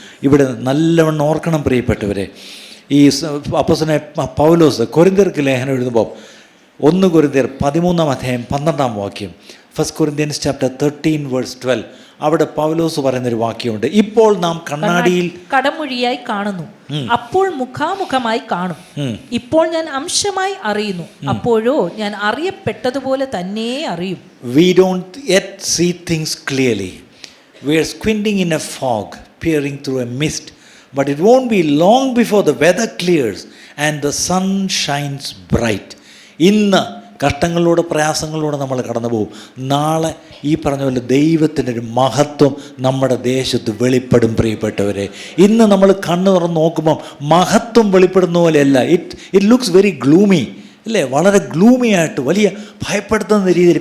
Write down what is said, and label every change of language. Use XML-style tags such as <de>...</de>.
<ml>ഇവിടെ നല്ലവണ്ണം ഓർക്കണം പ്രിയപ്പെട്ടവരെ, ഈ അപ്പോസ്തലനായ പൗലോസ് കൊരിന്ത്യർക്ക് ലേഖനം എഴുതുമ്പോൾ 1 കൊരിന്ത്യർ 13:12</ml> <en>1 Corinthians chapter 13:12</en> <ml>അവിടെ പൗലോസ് പറയുന്നൊരു വാക്യമുണ്ട്, ഇപ്പോൾ നാം കണ്ണാടിയിൽ കടമൊഴിയായി കാണുന്നു, അപ്പോൾ മുഖാമുഖമായി കാണും. ഇപ്പോൾ ഞാൻ അംശമായി അറിയുന്നു, അപ്പോഴോ ഞാൻ അറിയപ്പെട്ടതുപോലെ തന്നെ അറിയും.</ml> <en>We don't yet see things clearly. We are squinting in a fog, peering through a mist, but it won't be long before the weather clears and the sun shines bright.</en> <ml>ഇന്ന് കഷ്ടങ്ങളിലൂടെ പ്രയാസങ്ങളിലൂടെ നമ്മൾ കടന്നു പോകും. നാളെ ഈ പറഞ്ഞ പോലെ ദൈവത്തിനൊരു മഹത്വം നമ്മുടെ ദേശത്ത് വെളിപ്പെടും. പ്രിയപ്പെട്ടവരെ, ഇന്ന് നമ്മൾ കണ്ണു തുറന്ന് നോക്കുമ്പം മഹത്വം വെളിപ്പെടുന്ന പോലെയല്ല.</ml> <en>it looks very gloomy</en> <ml>അല്ലേ? വളരെ ഗ്ലൂമി ആയിട്ട്, വലിയ ഭയപ്പെടുത്തുന്ന രീതിയിൽ.</ml>